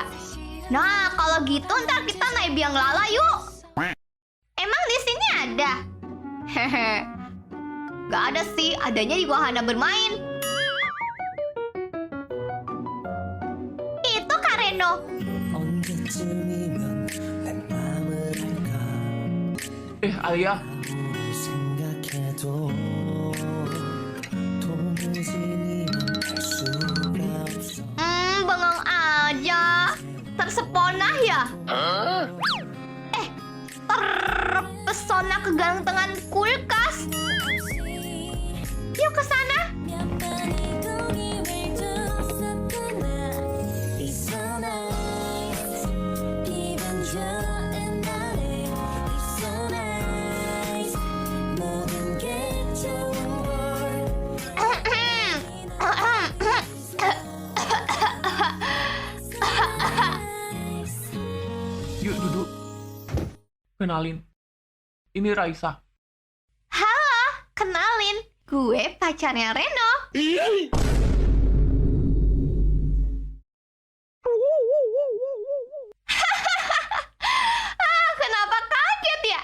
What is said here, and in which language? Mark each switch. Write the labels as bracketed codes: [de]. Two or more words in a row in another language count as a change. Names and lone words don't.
[id] Nah, kalau gitu ntar kita naik biang lala yuk. Emang di sini ada? Hehe. Gak ada sih, adanya di wahana bermain. Itu Kak Reno. [ko] 언제쯤이면 내 맘을 알까 [id] Alia, [ko] 생각해도 도무지 니는 알 수가 없어 [id] Bengong aja. Tersepona ya? Terpesona kegantengan kulkas. Yuk ke sana. [ko] 몇 번의 공기를 줬었구나. [en] It's so nice. [ko] 기분 좋은 날에 [en] It's so nice. [ko] 모든 게 좋은 걸 [id] yuk duduk. Kenalin, ini Raisa. Halo, kenalin. Gue pacarnya Reno. Kenapa kaget ya?